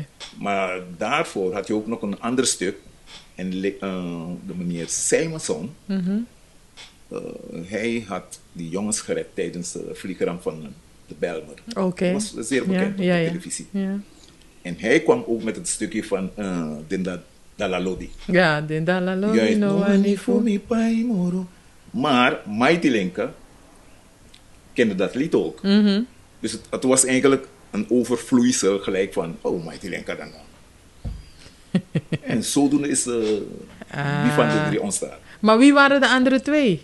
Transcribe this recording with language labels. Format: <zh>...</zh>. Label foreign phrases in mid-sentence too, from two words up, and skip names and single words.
<nl>Maar daarvoor had je ook nog een ander stuk. En de meneer Simonson, hij had die jongens gered tijdens de vliegramp van de Bijlmer. Oké. Dat was zeer bekend op de televisie. Ja. En hij kwam ook met het stukje van Dinda Dalalodi.</nl> <srn>Ja, den dalalo</srn> <nl>Juist,</nl> <srn>no ani fu. mi pai moro.</srn> <nl>Maar Mighty Linka kende dat lied ook. Dus het was eigenlijk een overvloeisel gelijk van, oh, Mighty Linka dan. En zodoende is wie van de drie ontstaan. Maar wie waren de andere twee?</nl>